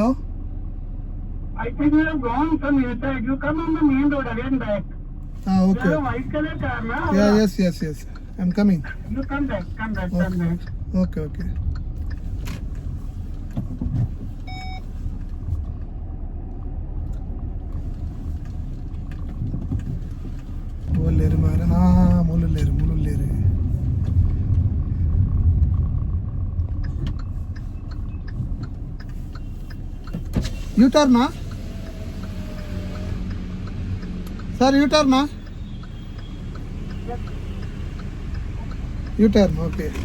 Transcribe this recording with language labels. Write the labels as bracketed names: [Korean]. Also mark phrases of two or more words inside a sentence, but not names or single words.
[English] I think you have gone from your side. You come on the main road again back. Okay. You have a white color car, na? Yeah, yes. I'm coming. You come back. Okay. [Tulu] ಮುಲ್ಲೇರು ಮಾರ ಮುಲ್ಲೇರು [English] U-turn sir U-turn U-turn okay